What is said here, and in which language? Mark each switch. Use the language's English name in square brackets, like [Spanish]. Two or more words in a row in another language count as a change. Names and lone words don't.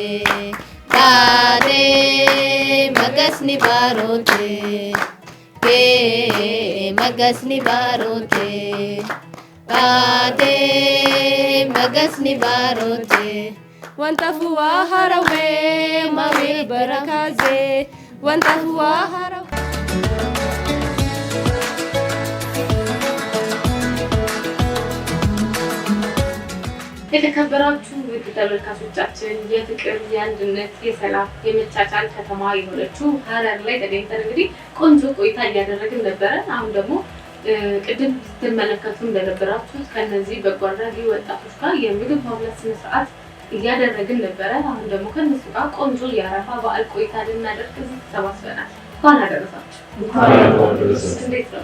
[Amharic] Bade magasni barote Ke magasni barote Bade magasni barote Wanta huwa harawe mawil barakaze Wanta huwa harawe የተከበራችሁ ውድ ተመልካቾቻችን የፍቅር የአንድነት የሰላም የመቻቻል ከተማ የሆነችው ሐረር ላይ ተገኝተን እንግዲህ ቆንጆ ቆይታ እያደረግን ነበረ። አሁን ደግሞ ቅድም ስትመለከቱ እንደነበራችሁት ከነዚህ በጎ አድራጊ ወጣቶች ጋር የምግብ ማብላት ስነ ስርዓት እያደረግን ነበረ። አሁን ደግሞ ከነሱ ጋር ቆንጆ የአረፋ በዓል ቆይታ ልናደርግ እዚህ ተሰባስበናል። እንኳን አደረሳችሁ። እንዴት ነው?